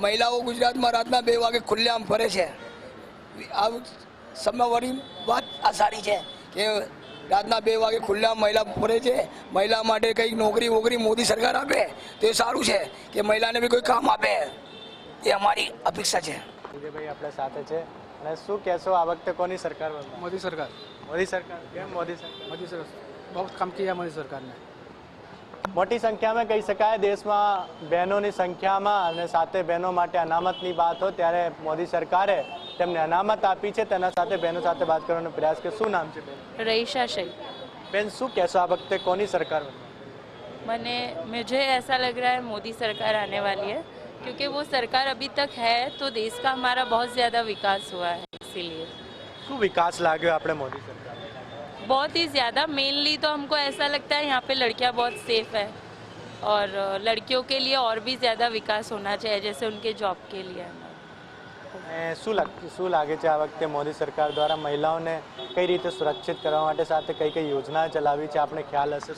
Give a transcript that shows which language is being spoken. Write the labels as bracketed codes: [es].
[gu] મહિલાઓ ગુજરાતમાં રાતના 2 વાગે ખુલ્લેઆમ ફરે છે. આ સમયવાળી વાત આ સારી છે કે રાતના 2 વાગે ખુલ્લેઆમ મહિલા ફરે છે. મહિલા માટે કંઈક નોકરી વોકરી મોદી સરકાર આપે તો એ સારું છે, કે મહિલાને બી કોઈ કામ આપે, એ અમારી અપેક્ષા છે. વિજયભાઈ આપણા સાથે છે, અને શું કહેશો આ વખતે કોની સરકાર બનવાની? [hi] मोदी सरकार. [gu] મોદી સરકાર. કેમ મોદી સરકાર? [hi] मोदी सरकार बहुत काम किया मोदी सरकार ने. [gu] મોટી સંખ્યામાં કહી શકાય દેશમાં બહેનોની સંખ્યામાં, અને સાથે બહેનો માટે અનામતની વાત હોય ત્યારે મોદી સરકારે તેમને અનામત આપી છે. તેના સાથે બહેનો સાથે વાત કરવાનો પ્રયાસ કે શું નામ છે બેન? [hi] रईशा शेख. [gu] બેન શું કહેશો આ વખતે કોની સરકાર બનવાની? [hi] मुझे ऐसा लग रहा है मोदी सरकार आने वाली है, क्योंकि वो सरकार अभी तक है तो देश का हमारा बहुत ज़्यादा विकास हुआ है. इसीलिए [gu] શું વિકાસ લાગ્યો આપણે મોદી સરકાર? [hi] बहुत ही ज़्यादा. मेनली तो हमको ऐसा लगता है यहाँ पे लड़कियाँ बहुत सेफ है, और लड़कियों के लिए और भी ज़्यादा विकास होना चाहिए, जैसे उनके जॉब के लिए. [gu] શું લાગે છે આ વખતે મોદી સરકાર દ્વારા મહિલાઓને કઈ રીતે સુરક્ષિત કરવા માટે સાથે કઈ કઈ યોજના ચલાવી છે, આપણે ખ્યાલ હશે?